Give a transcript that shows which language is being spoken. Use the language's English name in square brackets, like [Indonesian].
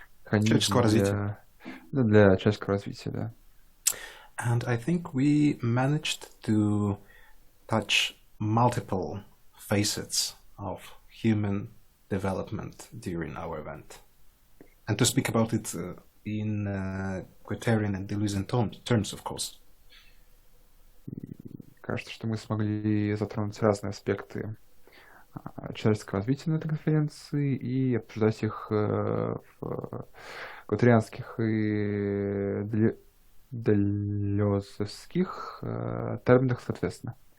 [Russian] человеческого развития. Для человеческого развития, да. [English] And I think we managed to touch multiple facets of human development during our event. And to speak about it in Guattarian and Deleuzian terms, of course. [Russian] Кажется, что мы смогли затронуть разные аспекты человеческого развития на этой конференции и обсуждать их в гуаттарианских и делезовских терминах, соответственно.